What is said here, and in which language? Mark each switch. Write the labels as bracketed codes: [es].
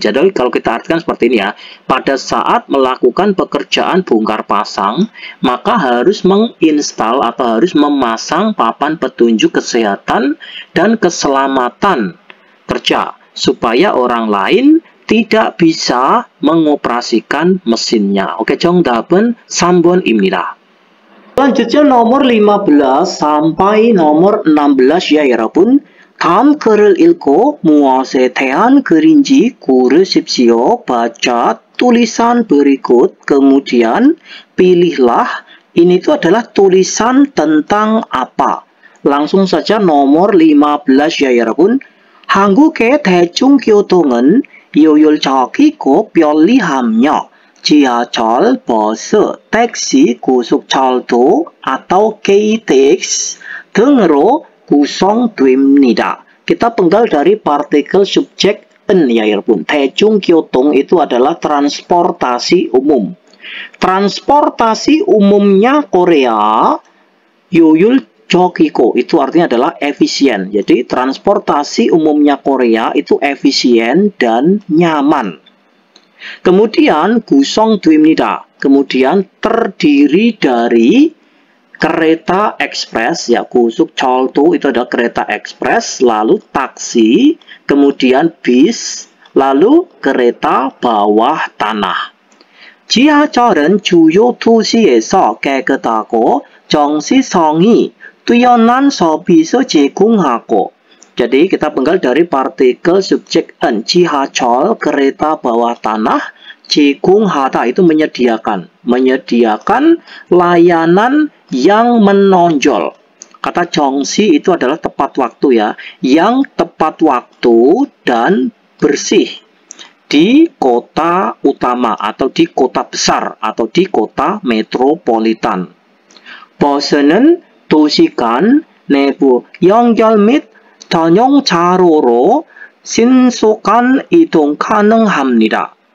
[id] Jadi kalau kita artikan seperti ini ya. Pada saat melakukan pekerjaan bongkar pasang, maka harus menginstal atau harus memasang papan petunjuk kesehatan dan keselamatan kerja. Supaya orang lain tidak bisa mengoperasikan mesinnya. [ko] Oke, 정답은 3번입니다. [id] Selanjutnya nomor 15 sampai nomor 16 ya [ko] 여러분. 다음 글을 읽고 무엇에 대한 글인지 고르십시오. [id] 바ca tulisan berikut, kemudian pilihlah ini tuh adalah tulisan tentang apa? Langsung saja nomor 15 ya [ko] 여러분. 한국의 대중교통은 효율적이고 편리하며 지하철, 버스, 택시, 고속철도 [id] atau [ko] KTX 등으로 구성됩니다. [id] Kita penggal dari partikel subjek en ya [ko] 여러분. 대중교통 [id] itu adalah transportasi umum. Transportasi umumnya Korea [ko] 효율적이고 [id] itu artinya adalah efisien. Jadi transportasi umumnya Korea itu efisien dan nyaman. Kemudian [ko] 구성됩니다. [id] Kemudian terdiri dari kereta ekspres ya [ko] 고속철도 [id] itu adalah kereta ekspres, lalu taksi, kemudian bis, lalu kereta bawah tanah. [ko] 지하철은 주요 도시에서 깨끗하고 정시성이 뛰어난 서비스 제공하고. [id] Jadi kita penggal dari partikel subjek en. [ko] 지하철 [id] kereta bawah tanah, [ko] 제공하다 [id] itu menyediakan. Menyediakan layanan yang menonjol. Kata [ko] 정시 [id] itu adalah tepat waktu ya. Yang tepat waktu dan bersih. Di kota utama atau di kota besar atau di kota metropolitan. [ko] 버스는 도시간 내부 연결 및 전용차로로 신속한 이동 가능합니다.